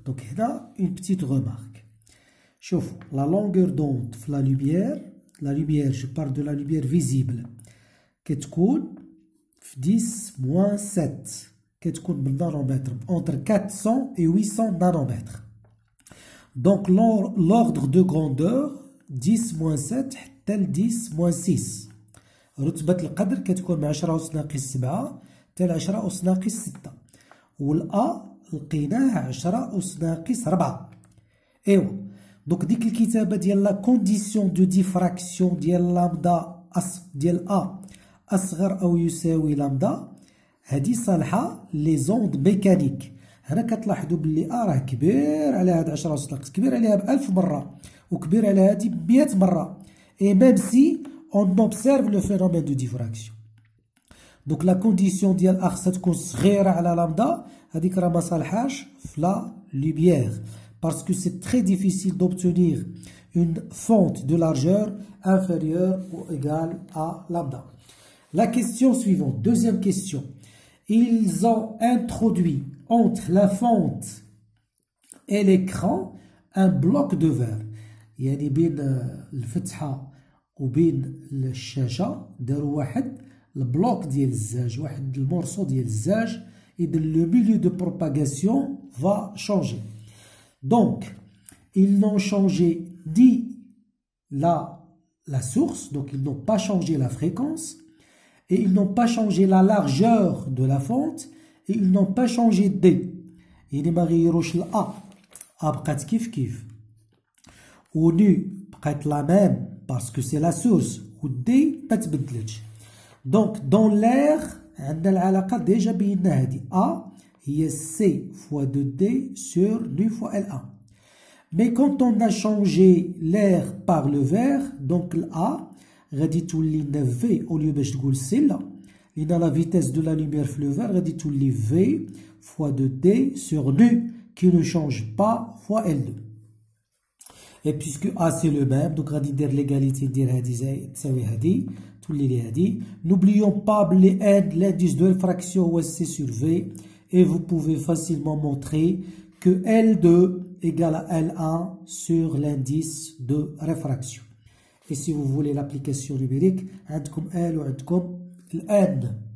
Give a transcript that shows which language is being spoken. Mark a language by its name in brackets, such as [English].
[French] Donc là une petite remarque. Chauffe la longueur d'onde de la lumière, je parle de la lumière visible, qui [Arabic] تكون [French] 10 moins 7, qui تكون بالنانومètre, entre 400 et 800 nanomètres. Donc l'ordre de grandeur 10 moins 7 [Arabic] حتى [French] 10 moins 6. [Arabic] رتبة القدر كتكون من 10 أس ناقص 7 حتى 10 أس ناقص 6. والأ لقيناه 10 أس ناقص 4. ايوا دونك ديك الكتابة ديال لا كونديسيون دو ديفراكسيون ديال لامدا ديال أ أصغر أو يساوي لامدا هادي صالحة لي زوند ميكانيك. هنا كتلاحظوا بلي أ راه كبير على هاد 10 أس ناقص، كبير عليها ب1000 مرة وكبير على هادي ب100 مرة. [French] Et même si on observe le phénomène de diffraction. Donc la condition [Arabic] ديال أ خصها تكون صغيرة على لامدا، هاديك راه ما صالحاش في لا lumière. [French] Parce que c'est très difficile d'obtenir une fente de largeur inférieure ou égale à lambda. La question suivante, deuxième question. Ils ont introduit entre la fente et l'écran un bloc de verre. [Arabic] يعني بين الفتحة وبين الشاشة داروا واحد البلوك ديال الزاج، واحد المورسو ديال الزاج. إذا [French] le milieu de propagation va changer. Donc, ils n'ont changé ni la source, donc ils n'ont pas changé la fréquence, et ils n'ont pas changé la largeur de la fente, et ils n'ont pas changé D. [Arabic] يعني ما غيروش الأ، أ بقات كيف كيف، و نو بقات لا ميم [French] parce que c'est la source, [Arabic] و D ما تبدلتش. [French] Donc, dans l'air, [Arabic] عندنا العلاقة ديجا بينا هادي أ هي [French] C fois 2D sur nu fois L1. Mais quand on a changé l'air par le verre, donc l'A, [Arabic] غادي تولي [French] V au lieu [Arabic] باش تقول [French] C là. لأن la vitesse de la lumière في le verre [Arabic] غادي تولي [French] V fois 2D sur nu qui ne change pas fois L2. Et puisque A c'est le même, donc [Arabic] غادي ندير l'égalité ندير هادي زائد تساوي هادي تولي لي هادي. [French] N'oublions pas [Arabic] بلي [French] N l'indice de réfraction هو C sur V. Et vous pouvez facilement montrer que L2 égale à L1 sur l'indice de réfraction. Et si vous voulez l'application numérique, [Arabic] عندكم L وعندكم [French] N.